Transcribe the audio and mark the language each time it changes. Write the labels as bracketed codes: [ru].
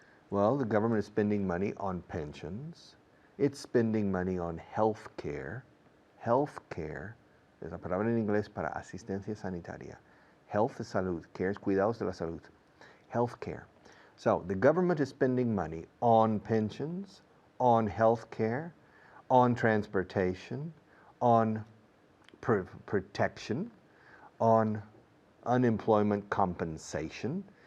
[en] Well, the government is spending money on pensions, it's spending money on health care. [es] Health care es la palabra en inglés para asistencia sanitaria. Health es salud, care es cuidados de la salud. Health care. [en] So the government is spending money on pensions, on health care, on transportation, on protection, on unemployment compensation.